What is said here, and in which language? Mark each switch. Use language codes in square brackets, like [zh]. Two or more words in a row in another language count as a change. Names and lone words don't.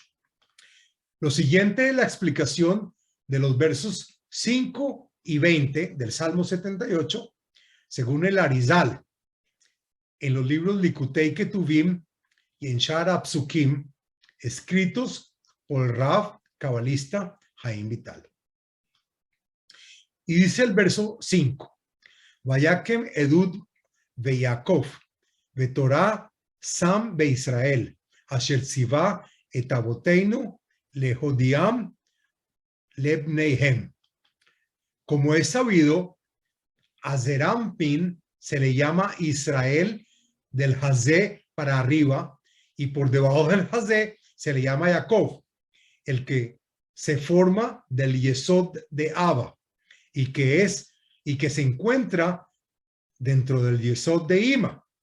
[es] Lo siguiente es la explicación de los versos 5 y 20 del Salmo 78, según el Arizal, en los libros Likutei Ketuvim y en Sha'ar HaPsukim, escritos por el Rav cabalista Haim Vital. Y dice el verso 5, [he] ויקם עדות ביעקב ותורה שם בישראל אשר צוה את אבותינו להודיעם לבניהם. [es] Como es sabido, a Zerampin se le llama Israel del Hazé para arriba y por debajo del Hazé se le llama Jacob, el que se forma del Yesod de Abba y que se encuentra dentro del Yesod de Ima,